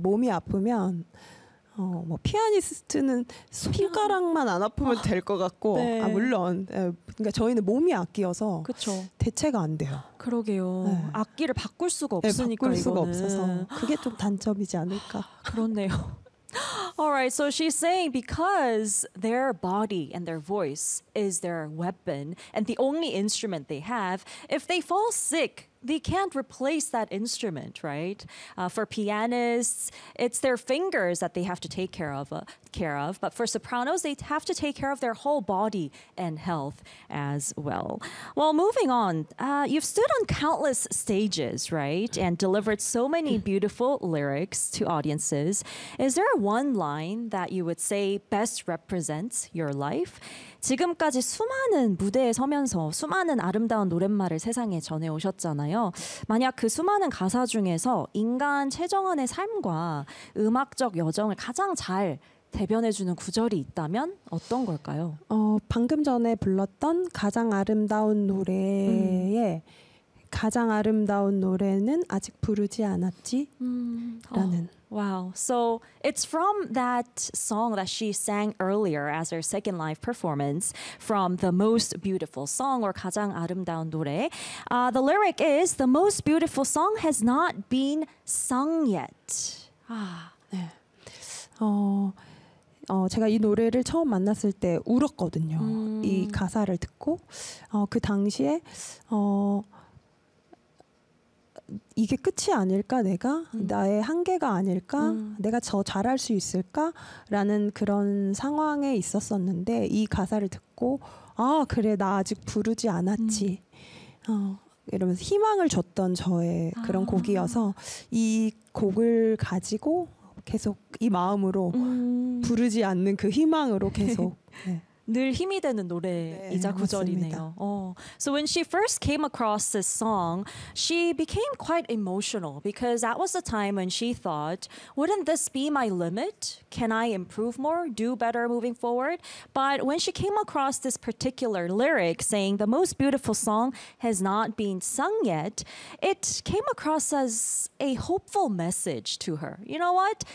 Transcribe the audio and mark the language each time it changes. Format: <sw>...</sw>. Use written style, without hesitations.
<ko>몸이 아프면 뭐 피아니스트는 손가락만 안 아프면 될 것 같고. 네. 물론 그러니까 저희는 몸이 악기여서 그쵸. 대체가 안 돼요. 그러게요. 네. 악기를 바꿀 수가 없으니까 바꿀 수가 이거는. 없어서 그게 좀 단점이지 않을까. 그렇네요.</ko> <en>Alright, so she's saying because their body and their voice is their weapon and the only instrument they have, if they fall sick, they can't replace that instrument, right? For pianists, it's their fingers that they have to take care of. But for sopranos, they have to take care of their whole body and health as well. Well, moving on, you've stood on countless stages, right? And delivered so many beautiful lyrics to audiences. Is there one line that you would say best represents your life?</en> <ko>지금까지 수많은 무대에 서면서 수많은 아름다운 노랫말을 세상에 전해오셨잖아요. 만약 그 수많은 가사 중에서 인간 최정원의 삶과 음악적 여정을 가장 잘 대변해주는 구절이 있다면 어떤 걸까요? 방금 전에 불렀던 가장 아름다운 노래에 가장 아름다운 노래는 아직 부르지 않았지? 라는</ko> <en>Wow. So it's from that song that she sang earlier as her second live performance from The Most Beautiful Song or 가장 아름다운 노래. The lyric is The Most Beautiful Song has not been sung yet.</en> <ko>아, 네. 제가 이 노래를 처음 만났을 때 울었거든요. 이 가사를 듣고 그 당시에 이게 끝이 아닐까 내가 나의 한계가 아닐까 내가 저 잘할 수 있을까 라는 그런 상황에 있었었는데 이 가사를 듣고 아 그래 나 아직 부르지 않았지 이러면서 희망을 줬던 저의 그런 곡이어서 이 곡을 가지고 계속 이 마음으로 부르지 않는 그 희망으로 계속 네. 늘 힘이 되는 노래이자 네, 구절이네요.</ko> <en>So when she first came across this song, she became quite emotional because that was the time when she thought, wouldn't this be my limit? Can I improve more, do better moving forward? But when she came across this particular lyric saying the most beautiful song has not been sung yet, it came across as a hopeful message to her. You know what?</en>